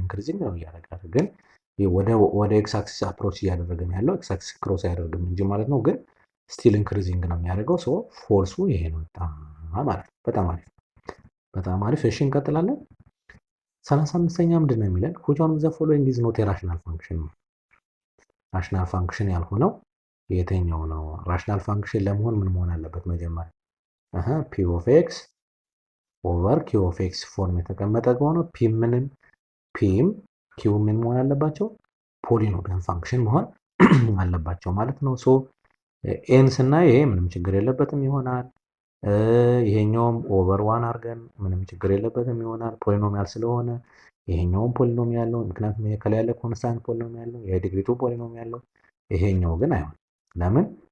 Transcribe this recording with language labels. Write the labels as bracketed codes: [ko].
[am] ኢንክሪዚንግ ነው እያደረጋለ። ግን ወደ ኤክስ አክሲስ አፕሮች እያደረገን ያለው ኤክስ አክሲስ ክሮስ አያደርግም እንጂ ማለት ነው። ግን ስቲል ኢንክሪዚንግ ነው የሚያደርገው። ሶ ፎልሱ ይሄ ነው ማለት ነው። በጣም አሪፍ በጣም አሪፍ። እሺ እንቀጥላለን። 35ኛ ምንድን ነው የሚለን? [en] which one of the following is not a rational function ነው። [am] ራሽናል ፋንክሽን ያልሆነው የትኛው ነው? ራሽናል ፋንክሽን ለመሆን ምን መሆን አለበት? መጀመሪያ ፒ ኦፍ ኤክስ ኦቨር ኪው ኦፍ ኤክስ ፎርም የተቀመጠ ከሆነ ፒም ኪው ምን መሆን አለባቸው? ፖሊኖሚያል ፋንክሽን መሆን አለባቸው ማለት ነው። ሶ ኤን ስናይ ይሄ ምንም ችግር የለበትም ይሆናል። ይሄኛውም ኦቨር ዋን አድርገን ምንም ችግር የለበትም ይሆናል። ፖሊኖሚያል ስለሆነ ይሄኛውም ፖሊኖሚያል ነው። ምክንያቱም ይሄ ከላይ ያለ ኮንስታንት ፖሊኖሚያል ነው። ይሄ ዲግሪ 2 ፖሊኖሚያል ነው። ይሄኛው ግን አይሆንም። ለምን?